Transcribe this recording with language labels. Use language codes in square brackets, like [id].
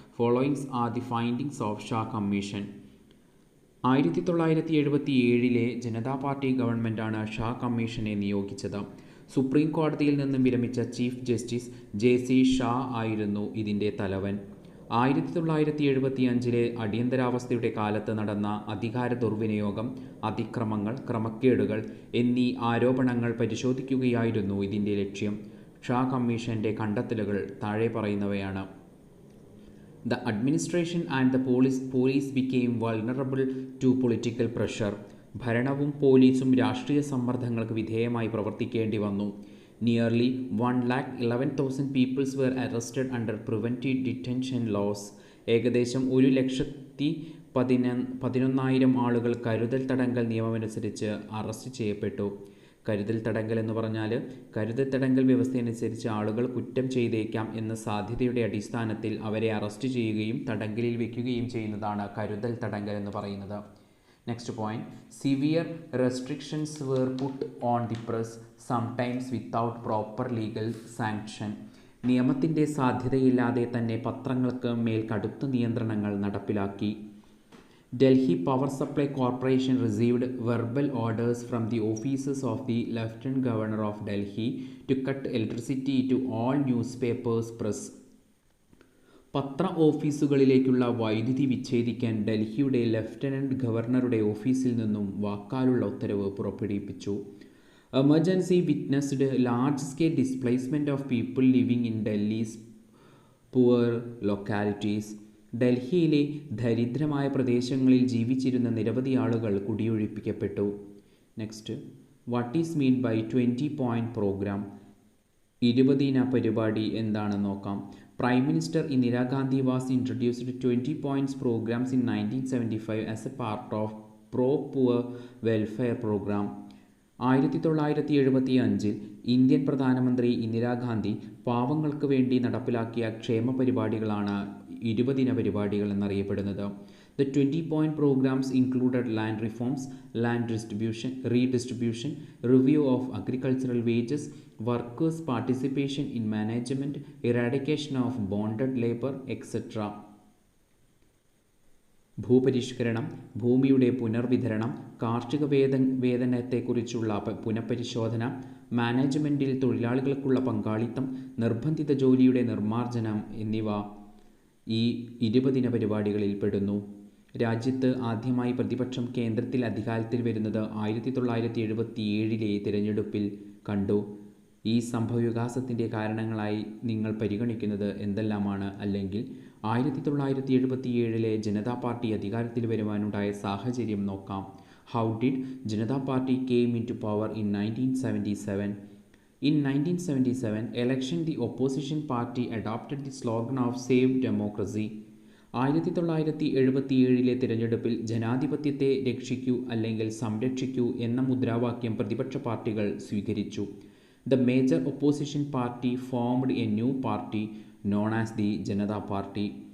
[en] Following are the findings of Shah Commission. [ml] 1977 Janata party ഗവൺമെൻറ്റാണ് Shah കമ്മീഷനെ നിയോഗിച്ചത്. Supreme കോടതിയിൽ നിന്നും വിരമിച്ച ചീഫ് ജസ്റ്റിസ് ജെ.സി. ഷാ ആയിരുന്നു ഇതിൻ്റെ തലവൻ. 1975 അടിയന്തരാവസ്ഥയുടെ കാലത്ത് നടന്ന അധികാര ദുർവിനിയോഗം, അതിക്രമങ്ങൾ, ക്രമക്കേടുകൾ എന്നീ ആരോപണങ്ങൾ പരിശോധിക്കുകയായിരുന്നു ഇതിൻ്റെ ലക്ഷ്യം. ഷാ കമ്മീഷൻ്റെ കണ്ടെത്തലുകൾ താഴെ പറയുന്നവയാണ്. [en] The administration and the police became vulnerable to political pressure. [ml] ഭരണവും പോലീസും രാഷ്ട്രീയ സമ്മർദ്ദങ്ങൾക്ക് വിധേയമായി പ്രവർത്തിക്കേണ്ടി വന്നു. [en] Nearly 1,11,000 people were arrested under preventive detention laws. [ml] ഏകദേശം 1,11,000 ആളുകൾ കരുതൽ തടങ്കൽ നിയമമനുസരിച്ച് അറസ്റ്റ് ചെയ്യപ്പെട്ടു. കരുതൽ തടങ്കൽ എന്ന് പറഞ്ഞാൽ കരുതൽ തടങ്കൽ വ്യവസ്ഥയനുസരിച്ച് ആളുകൾ കുറ്റം ചെയ്തേക്കാം എന്ന സാധ്യതയുടെ അടിസ്ഥാനത്തിൽ അവരെ അറസ്റ്റ് ചെയ്യുകയും തടങ്കലിൽ വയ്ക്കുകയും ചെയ്യുന്നതാണ് കരുതൽ തടങ്കൽ എന്ന് പറയുന്നത്. [en] Next point, severe restrictions were put on the press, sometimes without proper legal sanction. [ml] നിയമത്തിൻ്റെ സാധ്യതയില്ലാതെ തന്നെ പത്രങ്ങൾക്ക് മേൽ കടുത്ത നിയന്ത്രണങ്ങൾ നടപ്പിലാക്കി. [en] Delhi Power Supply Corporation received verbal orders from the offices of the Lieutenant Governor of Delhi to cut electricity to all newspapers press. [ml] പത്ര ഓഫീസുകളിലേക്കുള്ള വൈദ്യുതി വിച്ഛേദിക്കാൻ ഡൽഹിയുടെ lieutenant ഗവർണറുടെ ഓഫീസിൽ നിന്നും വാക്കാലുള്ള ഉത്തരവ് പുറപ്പെടുവിപ്പിച്ചു. [en] Emergency witnessed large scale displacement of people living in Delhi's poor localities. [ml] ഡൽഹിയിലെ ദരിദ്രമായ പ്രദേശങ്ങളിൽ ജീവിച്ചിരുന്ന നിരവധി ആളുകൾ കുടിയൊഴിപ്പിക്കപ്പെട്ടു. [en] Next, what is mean by 20 point programme? [ml] 20 പരിപാടി എന്താണെന്ന് നോക്കാം. [en] Prime minister Indira Gandhi was introduced 20 points programmes in 1975 as a part of pro poor welfare programme. [ml] 1975 Indian പ്രധാനമന്ത്രി ഇന്ദിരാഗാന്ധി പാവങ്ങൾക്ക് വേണ്ടി നടപ്പിലാക്കിയ ക്ഷേമ പരിപാടികളാണ് 20 പരിപാടികൾ എന്നറിയപ്പെടുന്നത്. [en] The 20 point programs included land reforms, land redistribution, review of agricultural wages, workers' participation in management, eradication of bonded labor, etc. [ml] ഭൂപരിഷ്കരണം, ഭൂമിയുടെ പുനർവിതരണം, കാർഷിക വേതനത്തെക്കുറിച്ചുള്ള പുനഃപരിശോധന, മാനേജ്മെൻറ്റിൽ തൊഴിലാളികൾക്കുള്ള പങ്കാളിത്തം, നിർബന്ധിത ജോലിയുടെ നിർമ്മാർജ്ജനം എന്നിവ ഈ 20 പരിപാടികളിൽ പെടുന്നു. രാജ്യത്ത് ആദ്യമായി പ്രതിപക്ഷം കേന്ദ്രത്തിൽ അധികാരത്തിൽ വരുന്നത് 1977 തിരഞ്ഞെടുപ്പിൽ കണ്ടു. ഈ സംഭവവികാസത്തിൻ്റെ കാരണങ്ങളായി നിങ്ങൾ പരിഗണിക്കുന്നത് എന്തെല്ലാമാണ്? അല്ലെങ്കിൽ 1977 ജനതാ പാർട്ടി അധികാരത്തിൽ വരുവാനുണ്ടായ സാഹചര്യം നോക്കാം. [en] How did Janata party came in to power in 1977? In 1977 election, the opposition party adopted the slogan of Save Democracy. [ml] 1977 തിരഞ്ഞെടുപ്പിൽ ജനാധിപത്യത്തെ രക്ഷിക്കൂ അല്ലെങ്കിൽ സംരക്ഷിക്കൂ എന്ന മുദ്രാവാക്യം പ്രതിപക്ഷ പാർട്ടികൾ സ്വീകരിച്ചു. [en] The major opposition party formed a new party known as the Janata Party.